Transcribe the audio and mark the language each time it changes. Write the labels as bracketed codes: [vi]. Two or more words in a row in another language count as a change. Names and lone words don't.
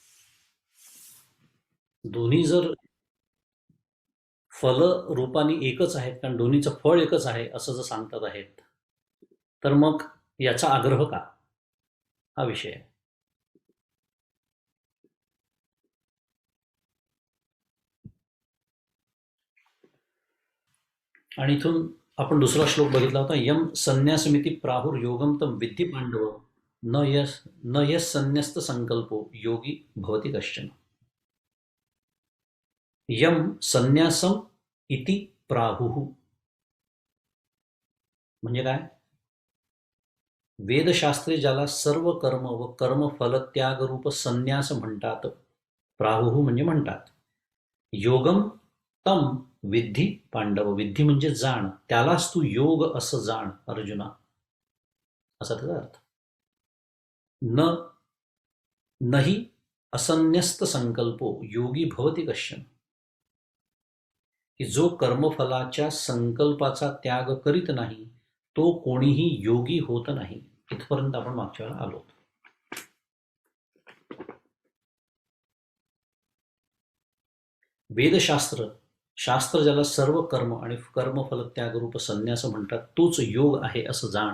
[mr] दोन्ही जर फल रूपाने एकच आहेत, कारण दोन्हीचं फळ एकच आहे असं जर सांगतात आहेत, तर मग याचा आग्रह का, हा विषय आहे. आणि इथून आपण दुसरा श्लोक बघितला होता, [sa] यम संन्यासमिती प्राहुर योगम तम विद्धी पांडव न यस संन्यस्त संकल्पो योगी भवती कश्चन. यम संन्यासम इति प्राहुः [mr] म्हणजे काय? वेदशास्त्रे ज्याला सर्व कर्म व कर्मफल त्यागरूप संन्यास म्हणतात, प्राहुः म्हणजे म्हणतात. [sa] योगम तम विद्धी पांडव, [mr] विद्धी म्हणजे जाण, त्यालाच तू योग असं जाण अर्जुना, असा त्याचा अर्थ. [sa] न नही असन्यस्त संकल्पो योगी भवती कश्चन, [mr] की जो कर्मफलाच्या संकल्पाचा त्याग करीत नाही तो कोणीही योगी होत नाही. इथपर्यंत आपण मागच्या वेळेला आलो. वेदशास्त्र, शास्त्र ज्याला सर्व कर्म आणि कर्मफल त्यागरूप संन्यास म्हणतात, तोच योग आहे असं जाण.